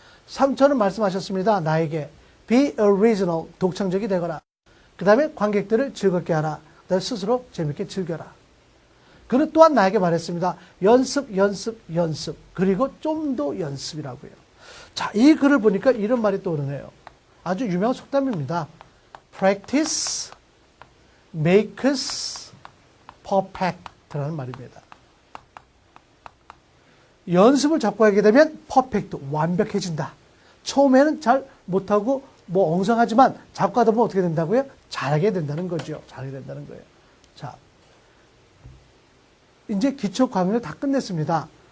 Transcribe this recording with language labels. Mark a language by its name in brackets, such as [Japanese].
[Korean] 삼촌은 말씀하셨습니다. 나에게 [English] be original, [Korean] 독창적이 되거라. 그 다음에 관객들을 즐겁게 하라. 그 다음에 스스로 재밌게 즐겨라. 그는 또한 나에게 말했습니다. 연습, 연습, 연습. 그리고 좀 더 연습이라고요. 자, 이 글을 보니까 이런 말이 떠오르네요. 아주 유명한 속담입니다. [English] Practice makes perfect [Korean] 라는 말입니다. 연습을 자꾸 하게 되면 퍼펙트, 완벽해진다. 처음에는 잘 못하고 뭐 엉성하지만 자꾸 하다 보면 어떻게 된다고요? 잘하게 된다는 거죠. 잘하게 된다는 거예요. 자, 이제 기초 강의를 다 끝냈습니다.